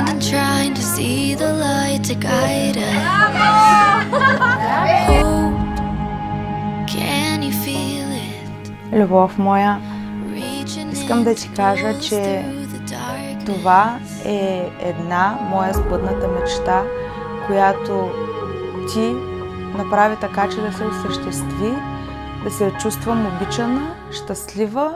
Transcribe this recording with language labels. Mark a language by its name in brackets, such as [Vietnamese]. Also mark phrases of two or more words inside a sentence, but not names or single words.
[English] trying to see the light to guide us. Hope, can you feel it? [Bulgarian] Любов моя, искам да ти кажа, че това е една моя сбъдната мечта, която ти направи така, че да се осъществи, да се чувствам обичана, щастлива.